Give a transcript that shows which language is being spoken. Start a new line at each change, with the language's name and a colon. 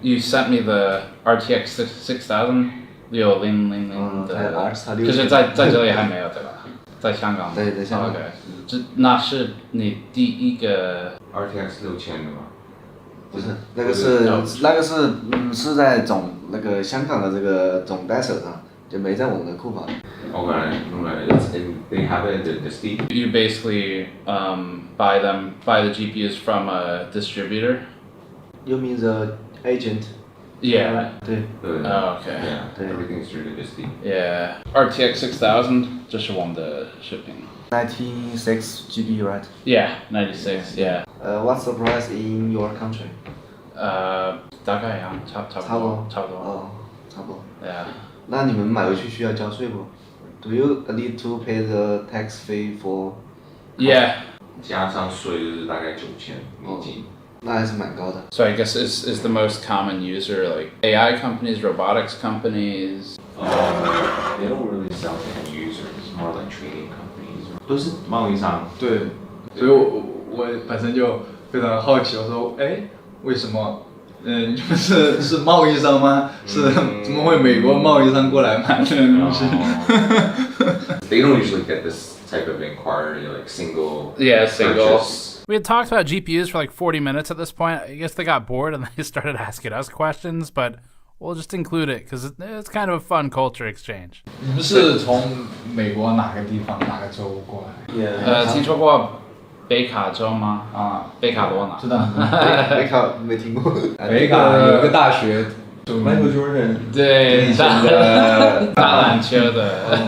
English: You sent me the RTX 6000
Chinese: 6000的，可是在这里还没有对吧？在香港。对，在香港。 OK， 那是你第一个 RTX 6000的吗？不是，那个是在那个香港的这个总代手上，就没在我们的库房。
English: Okay, they have it in the Steam. You basically buy the GPUs from a distributor. You mean the agent? Yeah.
Chinese: 对。
English: Oh, okay. Yeah. Everything is really busy. Yeah.
Chinese: RTX 6000, 这是我们的视频。
English: 96 GB, right? Yeah, 96. Yeah. What's the price in your country?
Chinese: 大概一样，差不多。哦，差不多。
English: Yeah.
Chinese: 那你们买回去需要交税不 ？
English: Do you need to pay the tax fee for? Yeah.
Chinese: 加上税就是大概9000美金。那还是蛮高的。
English: So I guess is the most common user like AI companies, robotics companies? They don't really sell to end users. It's more like trading companies.
Chinese: 都是贸易商。对，所以我本身就非常好奇，我说，哎，为什么？你们是贸易商吗？是怎么会美国贸易商过来买这个东西？
English: They don't usually get this type of inquiry, like single. Yeah, single. Purchase. We had talked about GPUs for like 40 minutes at this point. I guess they got bored and they started asking us questions, but we'll just include it because it's kind of a fun culture exchange.
Chinese: 你们是从美国哪个地方哪个州过来？听说过北卡州吗？啊，北卡罗纳。知道。北卡没听过。北卡有一个大学。
English: Michael Jordan
Chinese: 对，打篮球的。